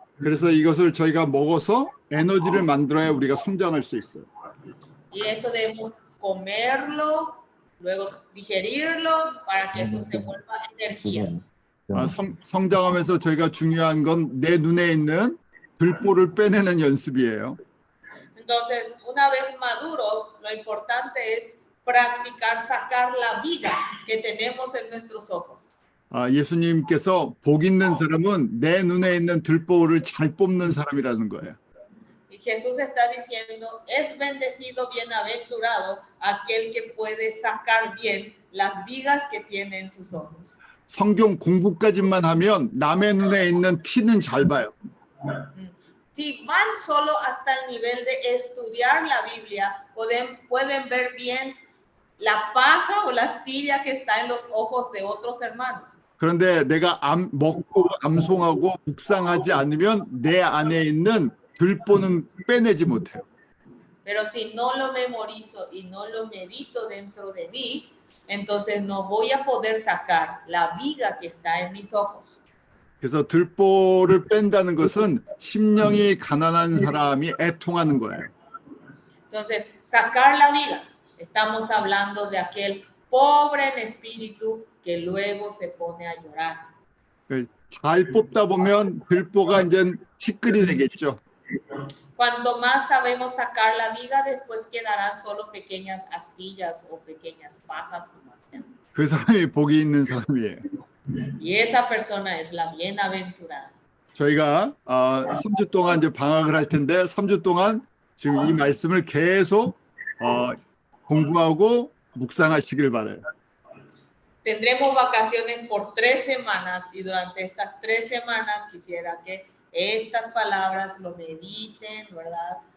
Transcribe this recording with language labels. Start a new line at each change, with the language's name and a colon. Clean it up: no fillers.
Korean: 그래서 이것을 저희가 먹어서 에너지를 만들어야 우리가 성장할 수 있어요.
Spanish: Y esto debemos comerlo, luego digerirlo para que esto se vuelva energía.
Korean: 성장하면서 저희가 중요한 건 내 눈에 있는 들보를 빼내는 연습이에요.
Spanish: Entonces, una vez maduros, lo importante es practicar sacar la viga que tenemos en nuestros ojos.
Korean: 예수님께서 복 있는 사람은 내 눈에 있는 들보를 잘 뽑는 사람이라는 거예요.
Spanish: Y Jesús está diciendo, es bendecido, bienaventurado aquel que puede sacar bien las vigas que tiene en sus ojos.
Korean: 성경 공부까지만 하면 남의 눈에 있는 티는 잘 봐요.
Spanish: Si van solo hasta el nivel de estudiar la Biblia, pueden ver bien la paja o la astilla que está en los ojos de otros hermanos.
Korean: 그런데 내가 먹고 암송하고 묵상하지 않으면 내 안에 있는 들보는 빼내지 못해요.
Spanish: Pero si no lo memorizo y no lo medito dentro de mí, entonces no voy a poder sacar la viga que está en mis ojos.
Korean: 그래서 들보를 뺀다는 것은 심령이 가난한 사람이 애통하는 거예요.
Spanish: Entonces, sacar la viga, estamos hablando de aquel pobre en espíritu que luego se pone a llorar.
Korean: 잘 뽑다 보면 들보가 이제 티끌이 되겠죠.
Spanish: Cuanto más sabemos sacar la viga, después quedarán solo pequeñas astillas o pequeñas pajas.
Korean: 그 사람이 복이 있는 사람이에요.
Spanish: Y esa persona es la bienaventurada.
Korean: 저희가 3주 동안 이제 방학을 할 텐데 3주 동안 지금 이 말씀을 계속 공부하고 묵상하시길 바라요.
Spanish: Tendremos vacaciones por 3 semanas y durante estas 3 semanas quisiera que estas palabras lo mediten, ¿verdad?